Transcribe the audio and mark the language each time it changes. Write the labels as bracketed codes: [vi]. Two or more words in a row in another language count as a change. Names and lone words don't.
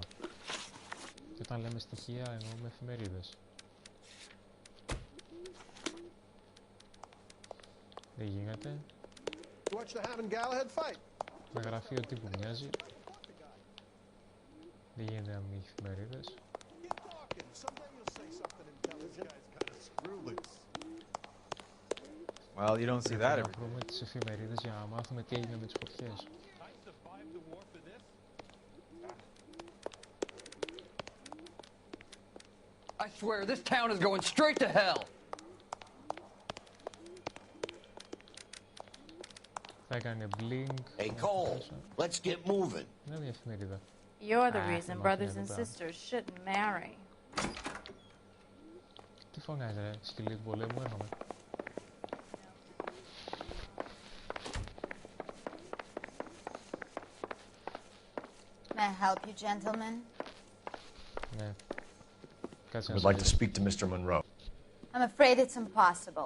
[el] Και όταν λέμε στοιχεία εννοούμε εφημερίδες. Δεν γίνεται. Ένα γραφείο τύπου μοιάζει. Δεν γίνεται να μην έχει εφημερίδες. [en] Well, you don't see that every day. [el] Να βρούμε τις εφημερίδες για να μάθουμε τι έγινε με τις φωτιές. [en] I swear, this town is going straight to hell. [el] Θα έκανε blink. [en] Hey, Cole, let's get moving. [el] Είναι μια εφημερίδα. [en] You're the reason brothers and sisters shouldn't marry. [el] Τι φωνάζει ρε, σκυλί του πολέμου, έρχομαι. [en] May I help you, gentlemen? [el] Ναι. [en] I would like to speak to Mr. Monroe. I'm afraid it's impossible.